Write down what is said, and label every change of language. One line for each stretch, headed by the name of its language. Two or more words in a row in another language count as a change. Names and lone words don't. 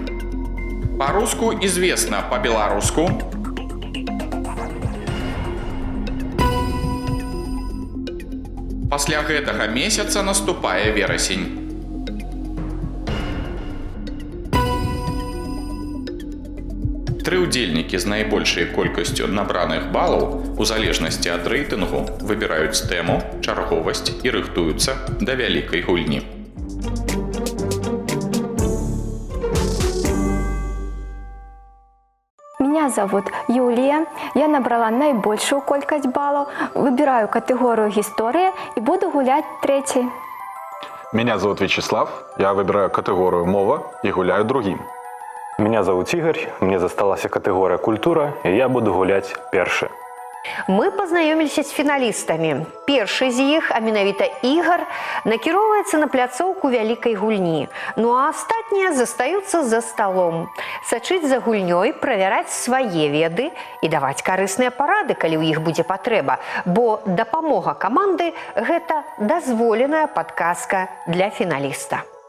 Belarusian: Па-руску известна, па-беларуску пасля гэтага месяца наступае верасень. Тры ўдзельнікі з найбольшай колькасцю набраных балаў у залежнасці ад рэйтынгу выбіраюць тэму, чарговасць і рыхтуюцца да вялікай гульні.
Russian: Меня зовут Юлия. Я набрала наибольшую колькость баллов, выбираю категорию «История» и буду гулять 3-й. Меня зовут Вячеслав. Я выбираю категорию «Мова» и гуляю 2-м. Меня зовут Игорь, мне засталась категория «Культура», и я буду гулять 1-й.
Belarusian: Мы пазнаёміліся з фіналістамі. Першы з іх, а менавіта Ігар, накіроўваецца на пляцоўку вялікай гульні, ну а астатнія застаюцца за сталом. Сачыць за гульнёй, правяраць свае веды і даваць карысныя парады, калі ў іх будзе патрэба, бо дапамога каманды – гэта дазволеная падказка для фіналіста.